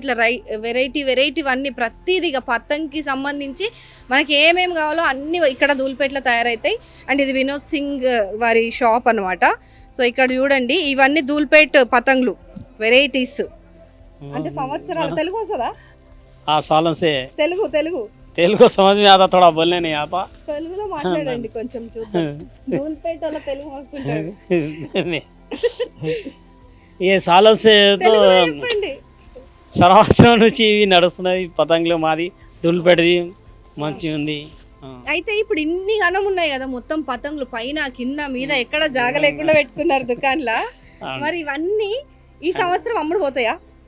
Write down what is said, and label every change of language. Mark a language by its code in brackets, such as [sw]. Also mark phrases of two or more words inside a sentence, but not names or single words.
[te] ఇట్లా వెరైటీ అన్నీ ప్రతిదీగా పతంగికి సంబంధించి మనకి ఏమేమి కావాలో అన్నీ ఇక్కడ ధూల్పేటలో తయారవుతాయి. అండ్ ఇది వినోద్ సింగ్ వారి షాప్ అనమాట. సో ఇక్కడ చూడండి ఇవన్నీ ధూల్పేట్ పతంగులు వెరైటీస్. అంటే సంవత్సరాలు తెలుగు వస్తుందా? [hi] हाँ सालों से [te] తెలుగు [hi] समझ में आता, थोड़ा बोलने नहीं आता. [te] తెలుగులో మాట్లాడండి కొంచెం చూద్దాం. ధూల్పేటలో తెలుగు వస్తుంటారు. [hi] ये सालों से तो [te] చెప్పండి. సంవత్సరం నుంచి ఇవి నడుస్తున్నాయి పతంగులు. మాది ధూల్పేటది మంచిగా ఉంది. అయితే ఇప్పుడు ఇన్ని గనం ఉన్నాయి కదా మొత్తం పతంగులు, పైన కింద మీద ఎక్కడ జాగ లేకుండా పెట్టుకున్నారు దుకాణంలో. మరి ఇవన్నీ ఈ సంవత్సరం అమ్ముడు పోతాయా?